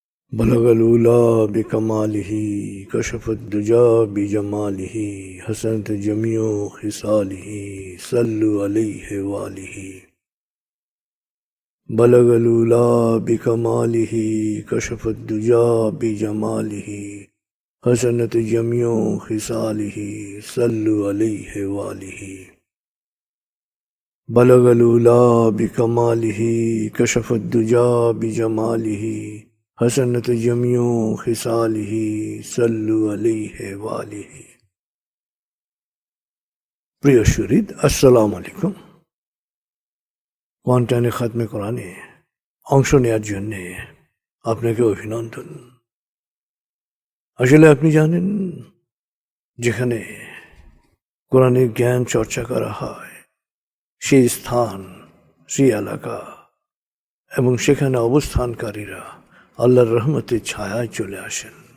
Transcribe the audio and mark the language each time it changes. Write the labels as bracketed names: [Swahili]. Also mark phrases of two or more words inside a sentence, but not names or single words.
[Arabic] بلغ العلى بكماله كشف الدجى بجماله حسنت جميع خصاله صلوا عليه وآله. بلغ العلى بكماله كشف الدجى بجماله حسنت جميع خصاله صلوا عليه وآله. بلغ العلى بكماله كشف الدجى بجماله حسنت جميع خصاله صلوا عليه وآله. [Bangla] প্রিয় সুহৃদ, [Arabic] السلام عليكم. [Bangla] কোয়ান্টানে খাতমে কোরআনে অংশ নেওয়ার জন্যে আপনাকে অভিনন্দন। আসলে আপনি জানেন, যেখানে কোরআনের জ্ঞান চর্চা করা হয় সেই স্থান, সেই এলাকা এবং সেখানে অবস্থানকারীরা আল্লাহর রহমতের ছায়ায় চলে আসেন।